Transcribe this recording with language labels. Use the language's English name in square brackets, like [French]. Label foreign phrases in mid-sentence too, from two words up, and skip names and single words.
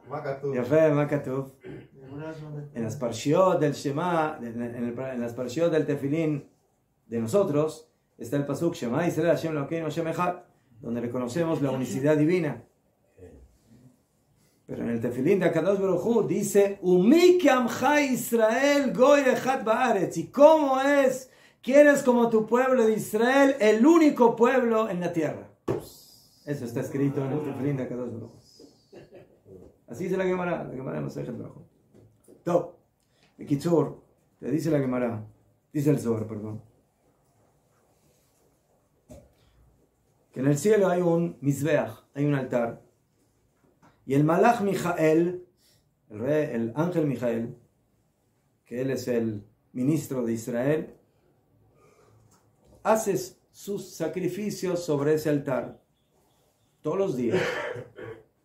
[Hebrew] יפה, מה כתוב. [Spanish] En las parshiot del Shema, en las parshiot del tefilín de nosotros, está el pasuk [Hebrew] שמע ישראל השם אלקינו השם אחד, [Spanish] donde reconocemos la unicidad divina. Pero en el tefilín de [Hebrew] הקדוש ברוך הוא [Spanish] dice [Hebrew] ומי כעמך ישראל גוי אחד בארץ. [Spanish] ¿Y cómo es que eres como tu pueblo de Israel, el único pueblo en la tierra? Eso está escrito en el tefilín de [Hebrew] הקדוש ברוך הוא. [Spanish] Así dice la Gemara de Masejet Brajot. Top. Kitzur, te dice la Gemara, dice el Zohar, perdón, que en el cielo hay un Mizbeach, hay un altar, y el Malach Mijael, el ángel Mijael, que él es el ministro de Israel, hace sus sacrificios sobre ese altar todos los días.